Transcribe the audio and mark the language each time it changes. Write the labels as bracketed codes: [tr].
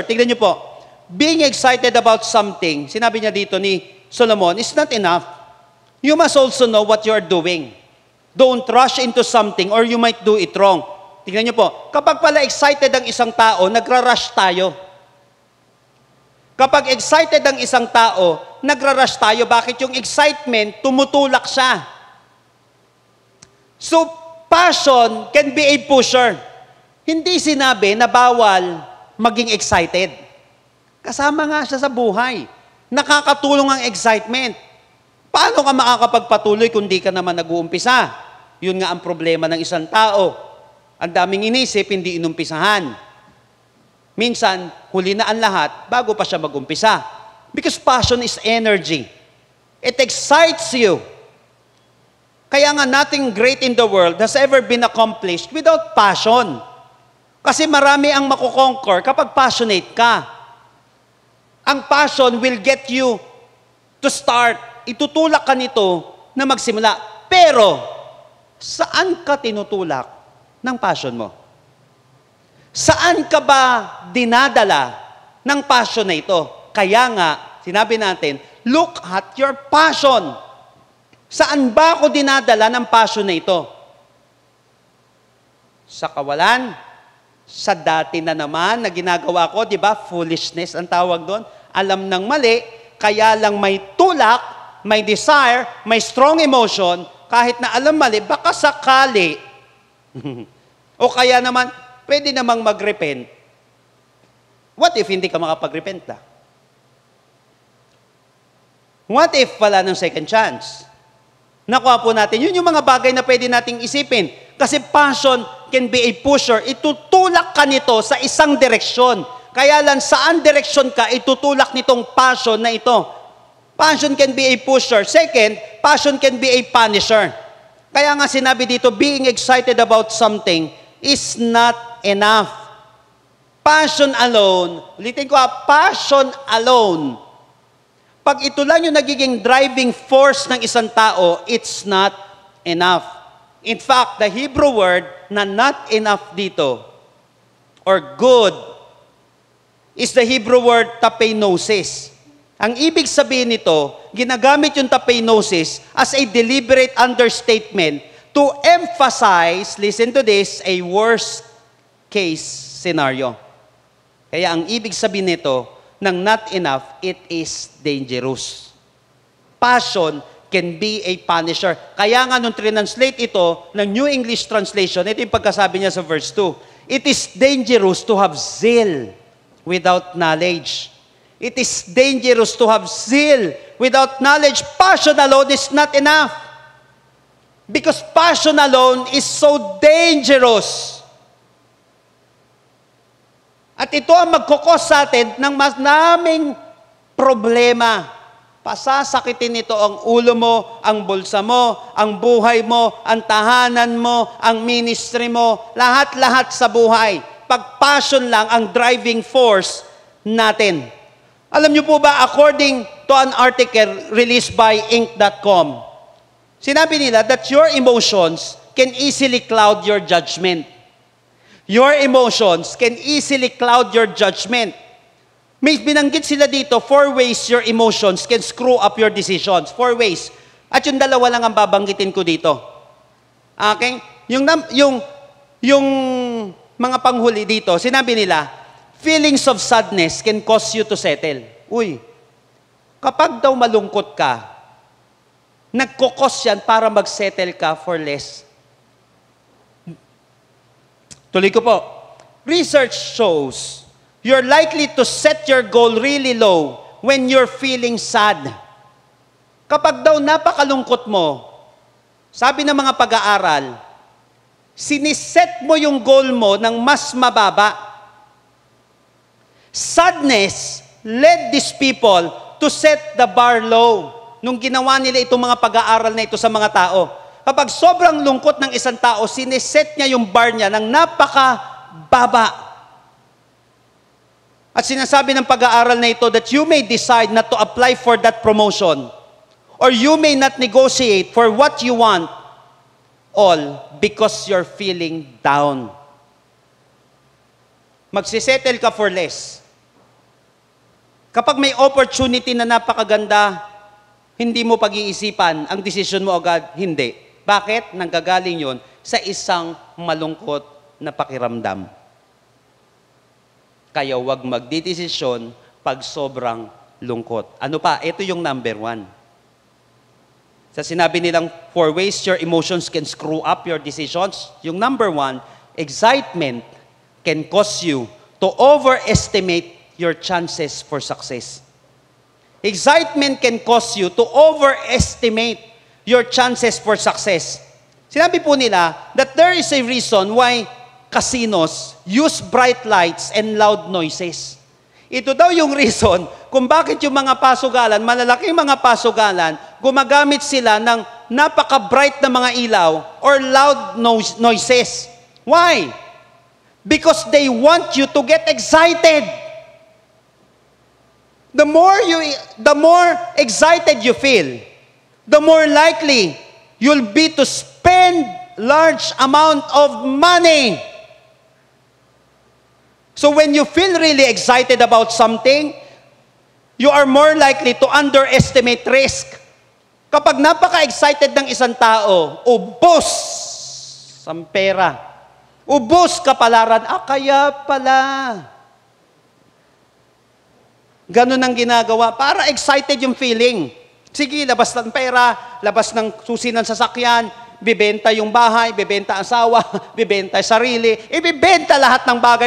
[tl] Tignan niyo po, [en] being excited about something, [tl] sinabi niya dito ni Solomon, [en] is not enough. You must also know what you are doing. Don't rush into something or you might do it wrong. [tl] Tingnan niyo po, kapag pala excited ang isang tao, nagra-rush tayo. Kapag excited ang isang tao, nagra-rush tayo. Bakit? Yung excitement, tumutulak siya. [en] So, passion can be a pusher. [tl] Hindi sinabi na bawal maging excited. Kasama nga siya sa buhay. Nakakatulong ang excitement. Paano ka makakapagpatuloy kung di ka naman nag-uumpisa? Yun nga ang problema ng isang tao. Ang daming inisip, hindi inumpisahan. Minsan, huli na ang lahat bago pa siya mag-umpisa. [en] Because passion is energy. It excites you. [tl] Kaya nga, [en] nothing great in the world has ever been accomplished without passion. [tl] Kasi marami ang makukonquer kapag passionate ka. Ang [en] passion will get you to start. [tl] Itutulak ka nito na magsimula. Pero, saan ka tinutulak ng passion mo? Saan ka ba dinadala ng passion na ito? Kaya nga, sinabi natin, [en] look at your passion. [tl] Saan ba ako dinadala ng passion na ito? Sa kawalan? Sa dati na naman na ginagawa ko, di ba? Foolishness ang tawag doon. Alam ng mali, kaya lang may tulak may desire, may strong emotion, kahit na alam mali, baka sakali, o kaya naman, pwede namang mag-repent. [en] What if [tl] hindi ka makapag-repent na? [en] What if [tl] wala ng second chance? Nakuha po natin, yun yung mga bagay na pwede nating isipin. [en] Kasi passion can be a pusher. [tl] Itutulak ka nito sa isang direksyon. Kaya lang, saan direksyon ka, itutulak nitong passion na ito. [en] Passion can be a pusher. Second, passion can be a punisher. [tl] Kaya nga sinabi dito, [en] being excited about something is not enough. Passion alone, [tl] ulitin ko [en] passion alone. [tl] Pag ito lang yung nagiging driving force ng isang tao, [en] it's not enough. In fact, the Hebrew word na not enough dito, or good, is the Hebrew word tapenosis. [tl] Ang ibig sabihin nito, ginagamit [en] yung tapenosis as a deliberate understatement to emphasize, listen to this, a worst case scenario. [tl] Kaya ang ibig sabihin nito, ng [en] not enough, [tl] it is dangerous. [en] Passion can be a punisher. [tl] Kaya nga nung translate ito ng New English Translation, ito yung pagkasabi niya sa verse 2. [en] It is dangerous to have zeal without knowledge. It is dangerous to have zeal without knowledge. Passion alone is not enough. Because passion alone is so dangerous. [tl] At ito ang magkukos sa atin ng mas naming problema. Pasasakitin nito ang ulo mo, ang bulsa mo, ang buhay mo, ang tahanan mo, ang ministry mo, lahat-lahat sa buhay. Pag passion lang ang driving force natin. Alam niyo po ba, [en] according to an article released by Inc.com, [tl] sinabi nila [en] that your emotions can easily cloud your judgment. Your emotions can easily cloud your judgment. [tl] May binanggit sila dito, [en] 4 ways your emotions can screw up your decisions. 4 ways. [tl] At yung dalawa lang ang babanggitin ko dito. [en] Okay? [tl] Yung mga panghuli dito, sinabi nila, [en] feelings of sadness can cause you to settle. [tl] Uy, kapag daw malungkot ka, nagkukos yan para mag-settle ka for less. Tuloy ko po. [en] Research shows you're likely to set your goal really low when you're feeling sad. [tl] Kapag daw napakalungkot mo, sabi ng mga pag-aaral, siniset mo yung goal mo ng mas mababa. [en] Sadness led these people to set the bar low. [tl] Nung ginawa nila itong mga pag-aaral na ito sa mga tao, kapag sobrang lungkot ng isang tao, siniset niya yung bar niya ng napakababa. At sinasabi ng pag-aaral na ito [en] that you may decide not to apply for that promotion or you may not negotiate for what you want, all because you're feeling down. [tl] Magsisettle ka for less. Kapag may opportunity na napakaganda, hindi mo pag-iisipan, ang desisyon mo agad, hindi. Bakit? Nanggagaling yon sa isang malungkot na pakiramdam. Kaya huwag magdidesisyon pag sobrang lungkot. Ano pa? Ito yung number 1. Sa sinabi nilang [en] 4 ways your emotions can screw up your decisions, yung number 1, excitement can cause you to overestimate your chances for success. Excitement can cause you to overestimate your chances for success. [tl] Sinabi po nila [en] that there is a reason why casinos use bright lights and loud noises. [tl] Ito daw yung reason kung bakit yung mga pasugalan, malalaking mga pasugalan, gumagamit sila ng napaka-bright na mga ilaw [en] or loud noises. Why? Because they want you to get excited. The more excited you feel, the more likely you'll be to spend large amount of money. So when you feel really excited about something, you are more likely to underestimate risk. [tl] Kapag napaka-excited ng isang tao, ubos ang pera. Ubos kapalaran. Kaya pala. Ganun ang ginagawa. Para excited yung feeling. Sige, labas ng pera, labas ng susi ng sasakyan, bibenta yung bahay, bibenta asawa, bibenta sarili, ibibenta lahat ng bagay.